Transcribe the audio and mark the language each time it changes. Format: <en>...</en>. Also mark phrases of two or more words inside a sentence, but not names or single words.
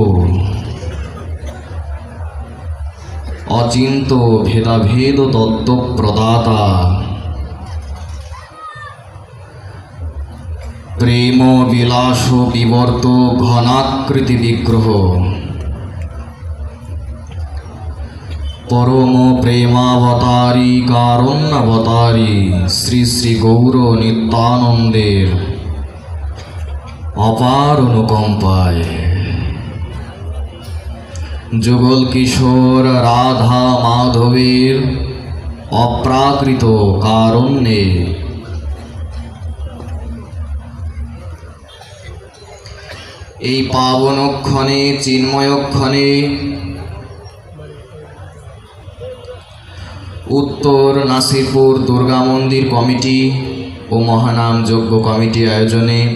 <bn>অচিন্ত ভেদাভেদ তত্ত্ব প্রদাতা প্রেম বিলাস বিবর্ত ঘনাকৃতি বিগ্রহ পরম প্রেমাবতারী কারুণ্যাবতারী শ্রী শ্রী গৌর নিত্যানন্দের অপার অনুকম্পায় যুগল কিশোর রাধা মাধবের অপ্রাকৃত কারুণ্যে এই পাবনক্ষণে চিন্ময়ক্ষণে উত্তর নাসিরপুর দুর্গা মন্দির কমিটি ও মহানাম যজ্ঞ কমিটি আয়োজনে</bn>